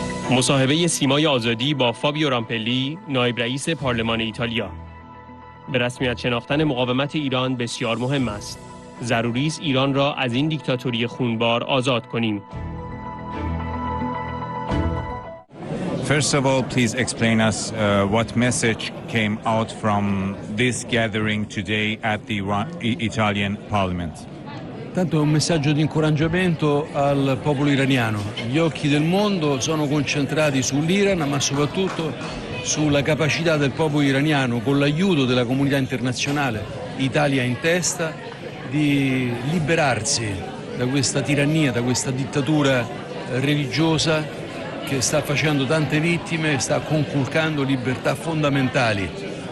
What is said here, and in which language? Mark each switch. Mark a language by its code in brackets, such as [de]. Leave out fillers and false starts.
[fa] مصاحبه سیمای آزادی با فابیو رامپلی، نایب رئیس پارلمان ایتالیا. به رسمیت شناختن مقاومت ایران بسیار مهم است. ضروری است ایران را از این دیکتاتوری خونبار آزاد کنیم. [en] First of all, please explain us what message came out from this gathering today at the Italian Parliament. [it] Tanto è un messaggio di incoraggiamento al popolo iraniano. Gli occhi del mondo sono concentrati sull'Iran, ma soprattutto sulla capacità del popolo iraniano, con l'aiuto della comunità internazionale, Italia in testa, di liberarsi da questa tirannia, da questa dittatura religiosa che sta facendo tante vittime, sta conculcando libertà fondamentali.